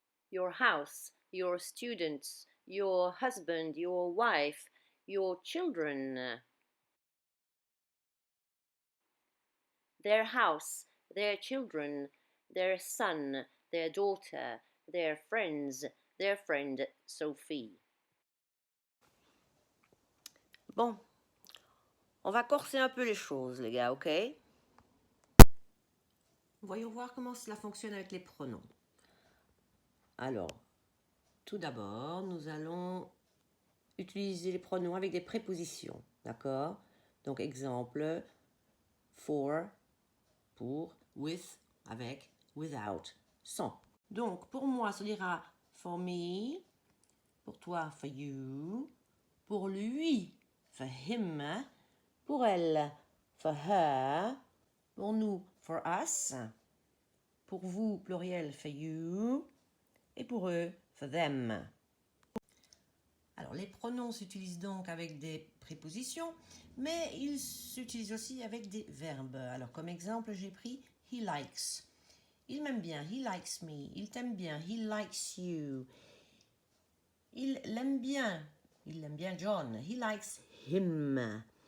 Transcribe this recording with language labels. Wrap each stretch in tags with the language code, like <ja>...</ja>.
<en>Your house, your students, your husband, your wife, your children. Their house, their children, their son, their daughter, their friends, their friend Sophie.</en> <fr>Bon, on va corser un peu les choses, les gars, ok? Voyons voir comment cela fonctionne avec les pronoms. Alors, tout d'abord, nous allons utiliser les pronoms avec des prépositions, d'accord? Donc, exemple, for, pour, with, avec, without, sans. Donc, pour moi, ça dira</fr> <en>for me,</en> <fr>pour toi,</fr> <en>for you,</en> <fr>pour lui,</fr> <en>for him,</en> <fr>pour elle,</fr> <en>for her,</en> <fr>pour nous,</fr> <en>for us,</en> <fr>pour vous, pluriel,</fr> <en>for you,</en> <fr>et pour eux,</fr> <en>for them.</en> <fr>Alors, les pronoms s'utilisent donc avec des prépositions, mais ils s'utilisent aussi avec des verbes. Alors, comme exemple, j'ai pris</fr> <en>he likes.</en> <fr>Il m'aime bien,</fr> <en>he likes me.</en> <fr>Il t'aime bien,</fr> <en>he likes you.</en> <fr>Il l'aime bien John,</fr> <en>he likes him.</en>